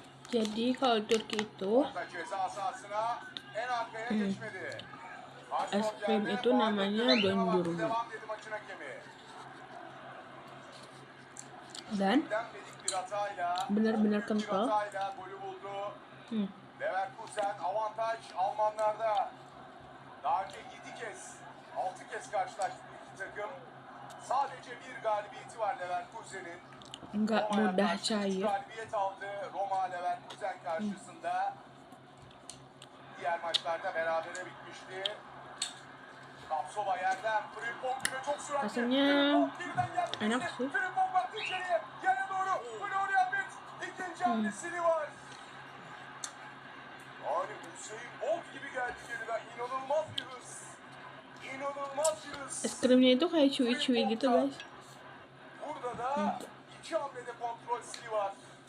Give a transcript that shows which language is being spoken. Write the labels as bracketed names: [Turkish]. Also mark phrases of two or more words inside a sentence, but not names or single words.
[Indonesian] Jadi kalau Turki itu es krim itu namanya dondurma dan benar-benar kental. [Turkish] Leverkusen avantaj Almanlarda. Daha önce 7 kez, 6 kez karşılaştı bu iki takım. Sadece bir galibiyeti var Leverkusen'in. [Indonesian] Nggak mudah cair. [Turkish] Galibiyet aldı Roma Leverkusen karşısında. Diğer maçlarda berabere bitmişti. Kapsova yerden Frimpong gibi çok süratli. [Indonesian] Rasanya enak sih. [Turkish] Frimpong baktı içeriye. Yere doğru. Florian Wirtz ikinci hamlesini var. Yani Usain Bolt gibi geldi geriden. İnanılmaz bir hız. İnanılmaz bir hız. [Indonesian] Es krimnya itu kayak chewy-chewy gitu guys. [Turkish] Burada da iki hamlede kontrol stili var.